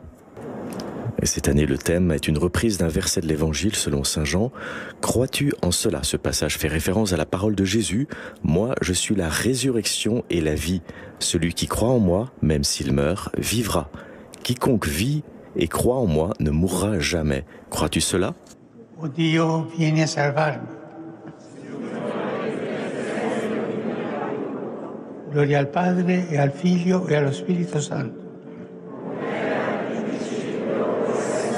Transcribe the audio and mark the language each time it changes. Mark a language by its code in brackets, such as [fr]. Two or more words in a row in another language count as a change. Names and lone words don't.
[fr] Et cette année, le thème est une reprise d'un verset de l'Évangile selon saint Jean. « Crois-tu en cela ?» Ce passage fait référence à la parole de Jésus. « Moi, je suis la résurrection et la vie. Celui qui croit en moi, même s'il meurt, vivra. Quiconque vit et croit en moi ne mourra jamais. Crois-tu cela? [it] Oh Dio, vieni a salvarmi. Gloria al Padre, e al Figlio, e allo Spirito Santo.